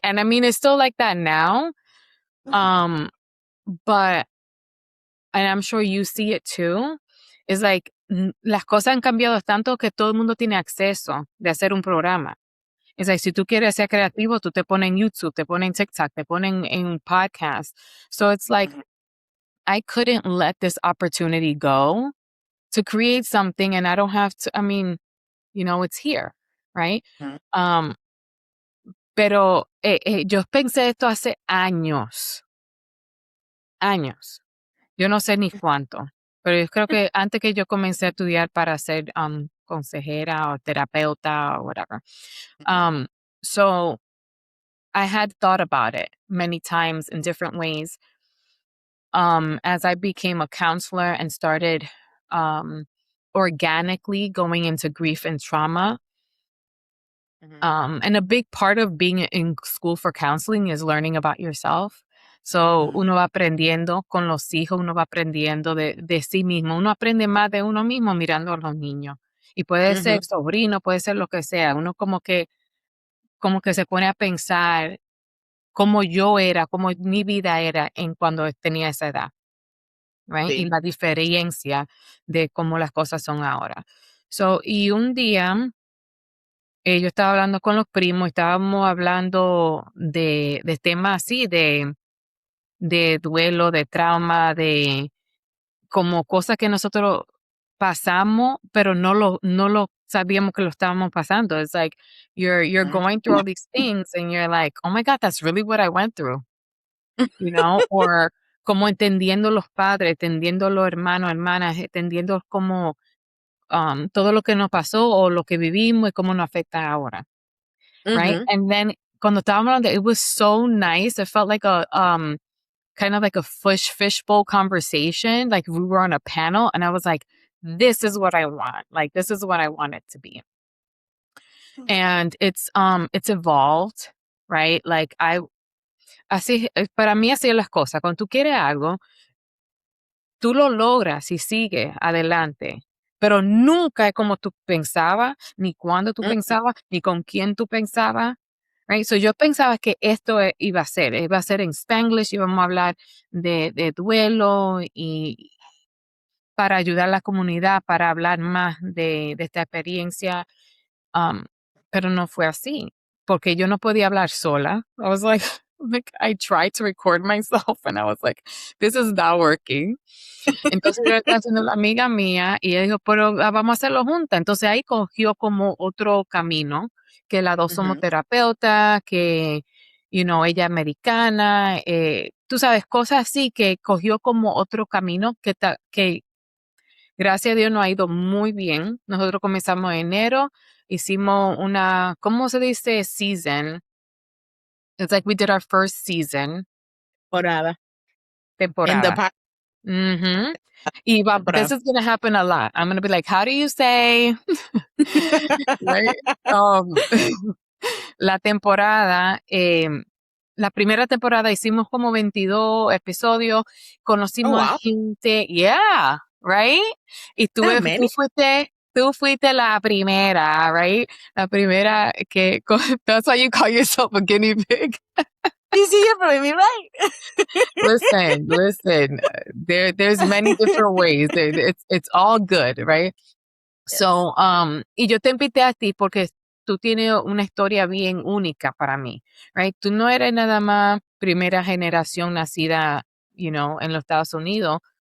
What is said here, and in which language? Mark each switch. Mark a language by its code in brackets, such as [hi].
[en] And I mean, it's still like that now. Um, but, and I'm sure you see it too. It's like, [es] las cosas han cambiado tanto que todo el mundo tiene acceso de hacer un programa. Es like, si tú quieres ser creativo, tú te pones en YouTube, te pones en TikTok, te pones en un podcast. [en] So it's like, Ujú, I couldn't let this opportunity go to create something and I don't have to, I mean, it's here, right? ujú, [es] Um, pero yo pensé esto hace años, años. Yo no sé ni cuánto, pero yo creo que antes que yo comencé a estudiar para ser consejera o terapeuta o whatever. ujú, [en] Um, so I had thought about it many times in different ways. As I became a counselor and started um, organically going into grief and trauma. ujú. And a big part of being in school for counseling is learning about yourself. So Ujú, [es] uno va aprendiendo con los hijos, uno va aprendiendo de sí mismo. Uno aprende más de uno mismo mirando a los niños. Y puede ser sobrino, puede ser lo que sea. Uno como que se pone a pensar cómo yo era, cómo mi vida era en cuando tenía esa edad, right? Y Sí. la diferencia de cómo las cosas son ahora. So, y un día yo estaba hablando con los primos, estábamos hablando de temas así, de duelo, de trauma, de como cosas que nosotros pasamos, pero no lo sabíamos que lo estábamos pasando. [en] It's like you're Ujú. going through all these things and you're like, oh my God, that's really what I went through, or [es] como entendiendo los padres, entendiendo los hermanos, hermanas, entendiendo como todo lo que nos pasó o lo que vivimos y cómo nos afecta ahora, right? Ujú. [en] And then [es] cuando estábamos hablando, [en] it was so nice. It felt like a kind of like a fishbowl conversation. Like we were on a panel, and I was like, "This is what I want. Like this is what I want it to be." And it's evolved, right? [es] Like así para mí así es las cosas. Cuando tú quieres algo, tú lo logras y sigues adelante, pero nunca es como tú pensabas, ni cuando tú Mm, pensabas, ni con quién tú pensabas. Right? So yo pensaba que esto iba a ser en Spanglish, íbamos a hablar de duelo y para ayudar a la comunidad, para hablar más de esta experiencia, um, pero no fue así, porque yo no podía hablar sola. [en] I was like, like I tried to record myself and I was like, this is not working. [es] Entonces yo estaba haciendo la amiga mía y ella dijo, pero vamos a hacerlo juntas. Entonces ahí cogió como otro camino, que las dos somos ujú. terapeutas, que, ella es americana, tú sabes, cosas así que cogió como otro camino que gracias a Dios nos ha ido muy bien. Nosotros comenzamos en enero, hicimos una, ¿cómo se dice? [en] Season. It's like we did our first season, Temporada. In the [es] temporada. [en] past Mhm. This [es] temporada. [en] is gonna happen a lot. I'm gonna be like, "How do you say?" Right? [es] Um, la temporada, la primera temporada hicimos como 22 episodios, Oh, conocimos a [en] wow. [es] gente, [en] yeah, right? [es] Y [en] That many? [es] tú fuiste la primera, right? La primera que, [en] that's why you call yourself a guinea pig. You see, you're proving me right. Listen, there's many different ways. It's all good, right? Yes. [es] So, y yo te invité a ti porque tú tienes una historia bien única para mí, right? Tú no eres nada más primera generación nacida, en los Estados Unidos.